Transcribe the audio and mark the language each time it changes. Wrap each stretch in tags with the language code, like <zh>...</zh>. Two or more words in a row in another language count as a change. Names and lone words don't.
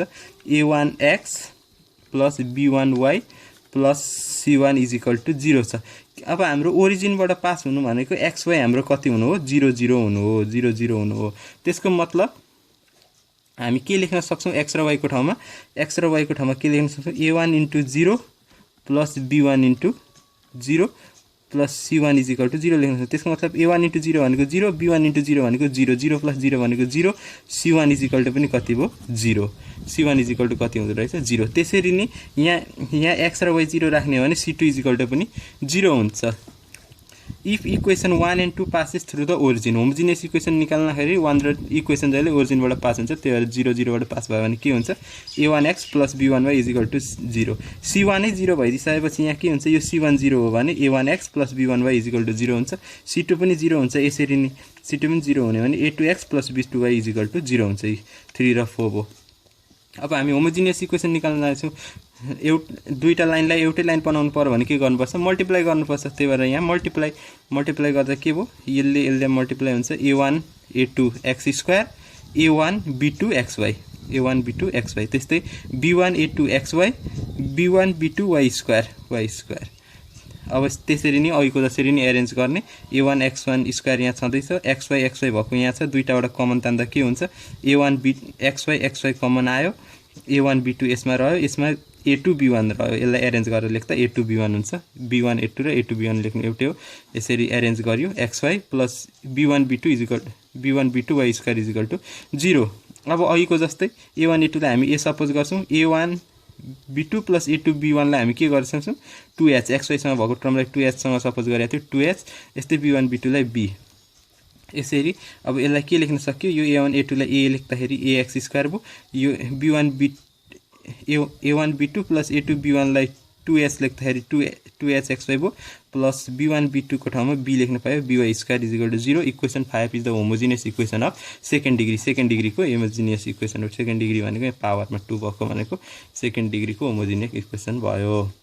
<ne>a1x + b1y + c1 = 0 छ अब हाम्रो ओरिजिनबाट पास हुनु भनेको xy हाम्रो कति हुनु हो 0 0 हुनु हो त्यसको मतलब हामी के लेख्न सक्छौं x र y को ठाउँमा के लेख्न सक्छौं a1 * 0 + b1 * 0 + c1 = 0 लेख्न सक्छौं त्यसको मतलब a1 * 0 भनेको 0 b1 * 0 भनेको 0 0 + 0 भनेको 0 c1 = पनि कति भयो 0 c1 = कति हुँदो रहेछ 0 त्यसरी नि यहाँ x र y 0 राख्ने हो भने c2 = पनि 0 हुन्छ</ne> <en>if equation 1 and 2 passes through the origin homogeneous equation</en> <ne>निकाल्दाखेरि 1 र इक्वेसन जहिले ओरिजिनबाट पास हुन्छ त्यही भएर 0 0 बाट पास भयो भने के हुन्छ a1x + b1y = 0 c1 नै 0 भइदिसकेपछि यहाँ के हुन्छ यो c1 0 हो भने a1x + b1y = 0 हुन्छ c2 पनि 0 हुन्छ यसरी नि c2 पनि 0 हुने भने a2x + b2y = 0 हुन्छ 3 र 4 भयो अब हामी होमोजिनियस इक्वेसन निकाल्न छौं दुईटा लाइनलाई एउटै लाइन बनाउनु पर्यो भने के गर्नुपर्छ मल्टिप्लाई गर्नुपर्छ त्यही भएर यहाँ मल्टिप्लाई गर्दा के भयो यसले मल्टिप्लाई हुन्छ a1 a2 x² a1 b2 xy त्यस्तै b1 a2 xy b1 b2 y² अब त्यसरी नि अघिको जसरी नि अरेन्ज गर्ने a1 x1² यहाँ छँदैछ xy भएको यहाँ छ दुईटाबाट कमन तान्दा के हुन्छ a1 xy कमन आयो a1 b2 यसमा रह्यो यसमा a2 b1 रह्यो यसलाई अरेन्ज गरेर लेख्दा a2 b1 हुन्छ b1 a2 र a2 b1 लेख्नु एउटै हो यसरी अरेन्ज गर्यो xy + b1 b2 y² = 0 अब अघिको जस्तै a1 a2 लाई हामी ए सपोज गर्छौं a1 b2 + a2 b1 लाई हामी के गर्न सक्छौं 2h xy सँग भएको टर्मलाई 2h सँग सपोज गरेको थियो 2h यस्तै b1 b2 लाई b यसरी अब यसलाई के लेख्न सक्यो यो a1 a2 लाई a लेख्दाखेरि ax² भयो यो b1 a1 b2 + a2 b1 लाई 2h लेख्दाखेरि 2h xy भयो प्लस b1 b2 को ठाउँमा b लेख्न पायो by² = 0 इक्वेसन 5</ne> <en>is the homogeneous equation of second degree</en> <ne>को होमोजिनियस इक्वेसन हो सेकेन्ड डिग्री भनेको पावरमा 2 भएको भनेको सेकेन्ड डिग्री को होमोजिनियस इक्वेसन भयो</ne>